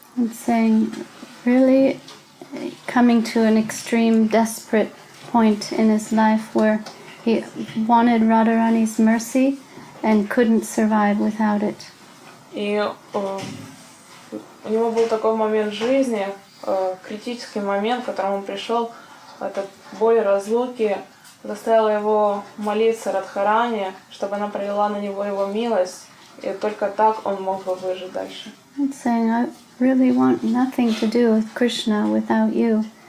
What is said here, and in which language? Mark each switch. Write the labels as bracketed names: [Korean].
[English] And saying, really coming to an extreme, desperate point in his life where he wanted Radharani's mercy and couldn't survive without it. [Russian] И у него был такой момент в жизни, критический момент, к которому он пришел, эта боль разлуки заставила его молиться Радхарани, чтобы она пролила на него его милость, и только так он мог бы выжить дальше. [English] And saying, I really want nothing to do with Krishna without you.